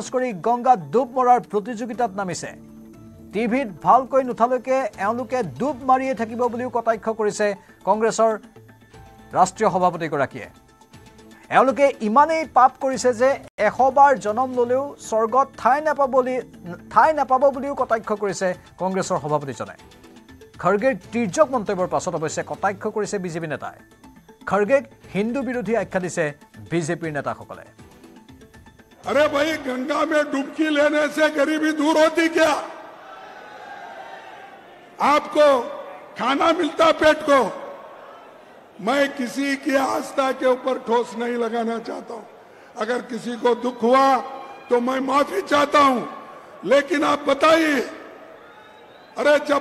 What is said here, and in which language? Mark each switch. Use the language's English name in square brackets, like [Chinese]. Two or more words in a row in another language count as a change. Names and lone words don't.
[Assamese] কৰি গংগাত ডুব মৰাৰ প্ৰতিযোগিতাত নামিছে টিভিত ভালকৈ নুঠালৈকে এওঁলোকে ডুব মাৰিয়ে থাকিব বুলিও কটাক্ষ কৰিছে কংগ্ৰেছৰ ৰাষ্ট্ৰীয় সভাপতিগৰাকীয়ে এওঁলোকে ইমানেই পাপ কৰিছে যে 100 বাৰ জনম ললেও স্বৰ্গত ঠাই নাপাব বুলিও কটাক্ষ কৰিছে কংগ্ৰেছৰ সভাপতিজনে খাৰ্গেৰ তিৰ্যক মন্তব্যৰ পাছত অৱশ্যে কটাক্ষ কৰিছে বিজেপি নেতাই খাৰ্গেক হিন্দু বিৰোধী আখ্যা দিছে বিজেপিৰ নেতাসকলে [Hindi] अरे भाई गंगा में डुबकी लेने से गरीबी दूर होती क्या आपको खाना मिलता पेट को मैं किसी की आस्था के ऊपर ठोस नहीं लगाना चाहता हूं अगर किसी को दुख हुआ तो मैं माफी चाहता हूं लेकिन आप बताइए अरे जब